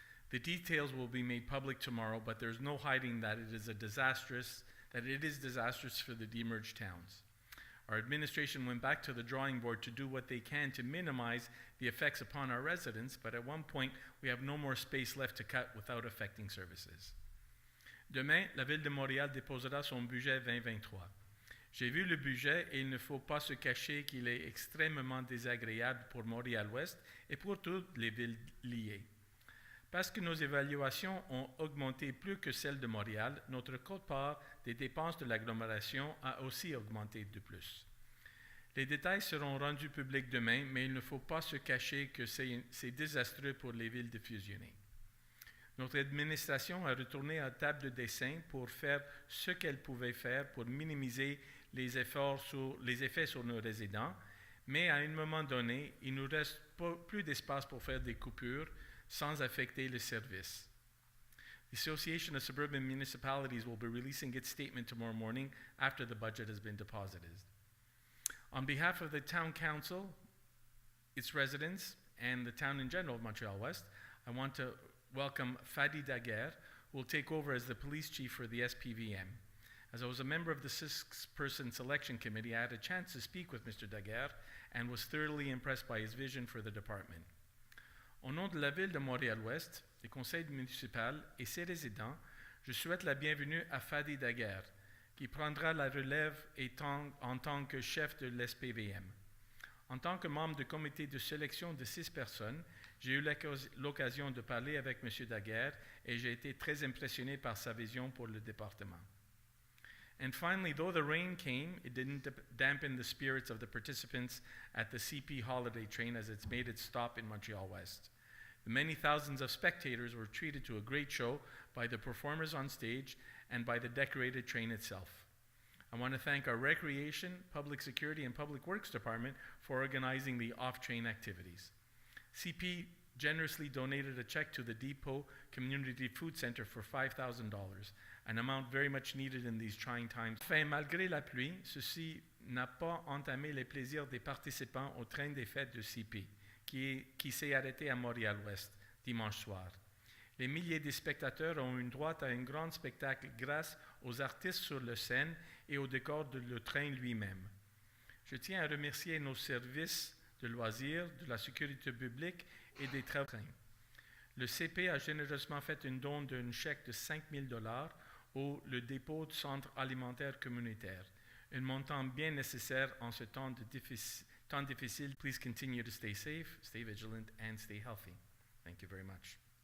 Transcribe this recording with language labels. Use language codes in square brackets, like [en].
[en] The details will be made public tomorrow, but there's no hiding that it is disastrous for the demerged towns. Our administration went back to the drawing board to do what they can to minimize the effects upon our residents, but at one point, we have no more space left to cut without affecting services. [fr] Demain, la Ville de Montréal déposera son budget 2023. J'ai vu le budget et il ne faut pas se cacher qu'il est extrêmement désagréable pour Montréal-Ouest et pour toutes les villes liées. Parce que nos évaluations ont augmenté plus que celles de Montréal, notre quote-part des dépenses de l'agglomération a aussi augmenté de plus. Les détails seront rendus publics demain, mais il ne faut pas se cacher que c'est désastreux pour les villes de fusionner. Notre administration a retourné à table de dessin pour faire ce qu'elle pouvait faire pour minimiser les effets sur nos résidents, mais à un moment donné, il ne nous reste plus d'espace pour faire des coupures sans affecter le service. [en] The Association of Suburban Municipalities will be releasing its statement tomorrow morning after the budget has been deposited. On behalf of the Town Council, its residents, and the town in general of Montreal-West, I want to welcome Fadi Daguerre, who will take over as the police chief for the SPVM. As I was a member of the six-person selection committee, I had a chance to speak with Mr. Daguerre and was thoroughly impressed by his vision for the department. [fr] Au nom de la Ville de Montréal-Ouest, du conseil municipal et ses résidents, je souhaite la bienvenue à Fadi Daguerre, qui prendra la relève en tant que chef de l'SPVM. En tant que membre du comité de sélection de 6 personnes, j'ai eu l'occasion de parler avec M. Daguerre et j'ai été très impressionné par sa vision pour le département. [en] And finally, though the rain came, it didn't dampen the spirits of the participants at the CP holiday train as it's made its stop in Montreal-West. The many thousands of spectators were treated to a great show by the performers on stage and by the decorated train itself. I want to thank our Recreation, Public Security, and Public Works Department for organizing the off-train activities. CP generously donated a check to the Depot Community Food Center for $5,000. an amount very much needed in these trying times. [fr] Enfin, malgré la pluie, ceci n'a pas entamé les plaisirs des participants au train des fêtes de CP, qui s'est arrêté à Montréal-Ouest dimanche soir. Les milliers de spectateurs ont eu droit à un grand spectacle grâce aux artistes sur la scène et au décor de le train lui-même. Je tiens à remercier nos services de loisirs, de la sécurité publique et des travailleurs. Le CP a généreusement fait une don d'un chèque de 5 000 $ au le dépôt du centre alimentaire communautaire, un montant bien nécessaire en ce temps difficile. [en] Please continue to stay safe, stay vigilant, and stay healthy. Thank you very much.